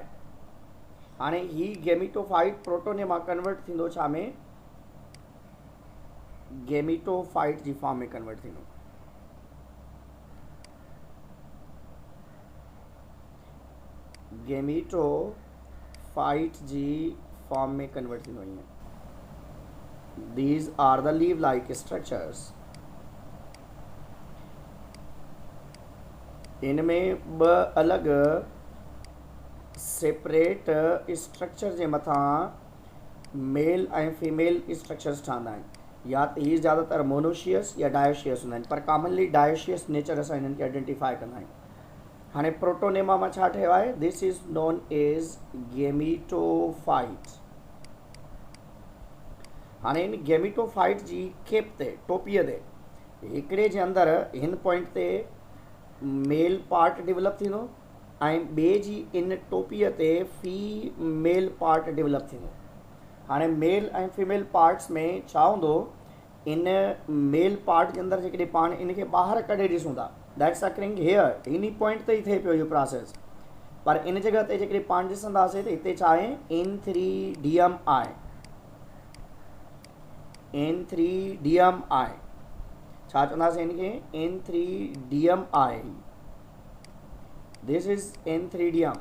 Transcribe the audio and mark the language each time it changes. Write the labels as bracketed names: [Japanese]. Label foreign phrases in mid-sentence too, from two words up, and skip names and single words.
[Sindhi] हाणे ही गेमिटोफाइट प्रोटोनेमा कन्वर्ट थींदो छा में? गेमिटोफाइट जी फॉर्म में कन्वर्ट थींदो। गेमिटोफाइट जी फॉर्म में कन्वर्ट थींदो ईअं। [English] These are the leaf-like structures. [Sindhi] इनमें ॿ अलॻि [English] separate structure [Sindhi] जे मथां मेल ऐं [English] female structures [Sindhi] ठहंदा आहिनि। या त हीअ ज़्यादातर मोनोशियस या डायोशियस हूंदा आहिनि, पर [English] commonly dioecious nature [Sindhi] असां हिननि खे आइडेंटिफाई कंदा आहियूं। हाणे प्रोटोनेमा मां छा ठहियो आहे? [English] This is known as gametophyte. [Sindhi] हाणे इन गेमिटोफाइट जी खेप ते, टोपीअ ते, हिकिड़े जे अंदरि हिन पॉइंट ते [English] male part develop [Sindhi] थींदो ऐं ॿिए जी इन टोपीअ ते [English] female part develop [Sindhi] थींदो। हाणे मेल ऐं [English] female parts [Sindhi] में छा हूंदो? इन [English] male part [Sindhi] जे अंदरि जेकॾहिं पाण इनखे ॿाहिरि कढे ॾिसूं था, [English] that's occurring here, [Sindhi] इन पॉइंट ते ई थिए पियो इहो प्रोसेस। पर इन जॻह ते जेकॾहिं पाण ॾिसंदासीं त हिते छा आहे? इंथ्रीडियम आहे। इंथ्रीडियम आहे। छा चवंदासीं इनखे? इंथ्रीडियम आहे। [English] This is antheridium.